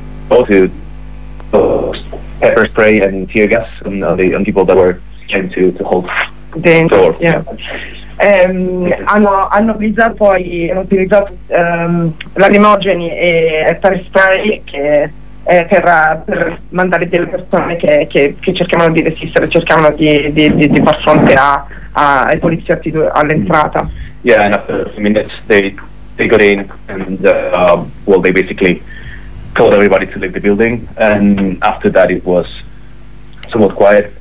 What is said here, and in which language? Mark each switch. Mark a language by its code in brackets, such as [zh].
[en] Yeah, they both pepper spray and tear gas on people that were trying to hold the door. [it] Hanno utilizzato lacrimogeni e pepper spray per mandare delle persone che cercavano di resistere, cercavano di far fronte ai poliziotti all'entrata. [en] Yeah, and after a few minutes they got in and they basically told everybody to leave the building, and after that it was somewhat quiet.